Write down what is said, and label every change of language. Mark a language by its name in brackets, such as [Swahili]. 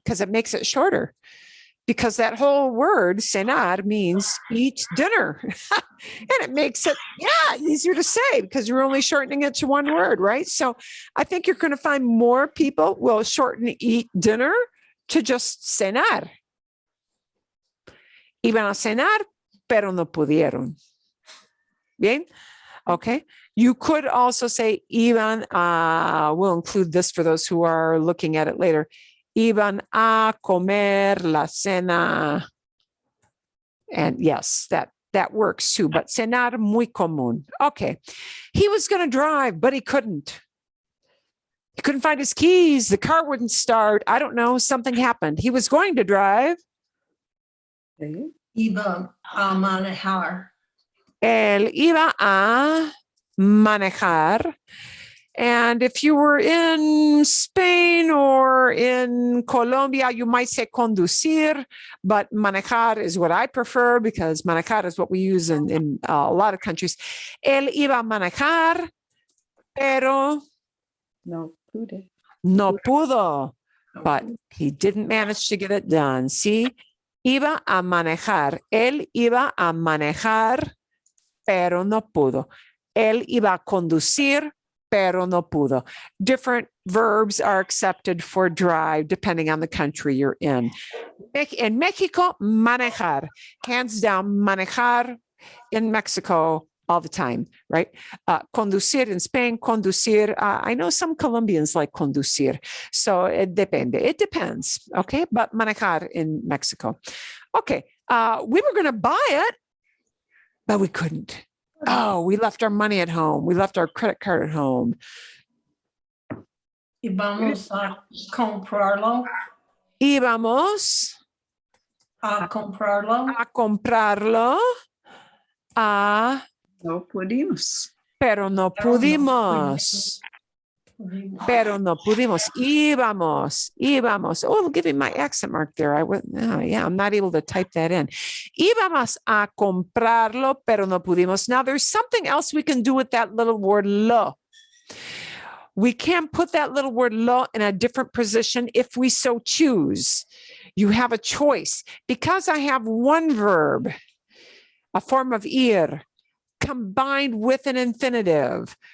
[English] Because it makes it shorter. Because that whole word cenar means eat dinner. And it makes it, easier to say because you're only shortening it to one word, right? So I think you're going to find more people will shorten eat dinner to just cenar. [Spanish] Iban a cenar, pero no pudieron. [English] Bien? Okay. You could also say iban, we'll include this for those who are looking at it later. [Spanish] Iban a comer la cena. [English] And yes, that works too, but [Spanish] cenar muy común. [English] Okay. He was going to drive, but he couldn't. He couldn't find his keys. The car wouldn't start. I don't know. Something happened. He was going to drive. [Spanish] Sí. Iba a manejar. Él iba a manejar. [English] And if you were in Spain or in Colombia, you might say conducir, but manejar is what I prefer because manejar is what we use in a lot of countries. [Spanish] Él iba a manejar, pero No pude. no pudo, [English] but he didn't manage to get it done. [Spanish] See, iba a manejar. Él iba a manejar, pero no pudo. Él iba a conducir, pero no pudo. [English] Different verbs are accepted for drive depending on the country you're in. In Mexico, manejar. Hands down, manejar in Mexico all the time, right? Conducir in Spain, conducir. I know some Colombians like conducir. So it depende. It depends, okay? But manejar in Mexico. Okay, we were going to buy it, but we couldn't. Oh, we left our money at home. We left our credit card at home. [Spanish] Y vamos a comprarlo. Íbamos A comprarlo. a comprarlo, No pudimos. pero no pudimos. Pero no pudimos. Íbamos. [English] Oh, give me my accent mark there. I'm not able to type that in. [Spanish] Íbamos a comprarlo, pero no pudimos. [English] Now, there's something else we can do with that little word lo. We can put that little word lo in a different position if we so choose. You have a choice. Because I have one verb, a form of ir, combined with an infinitive.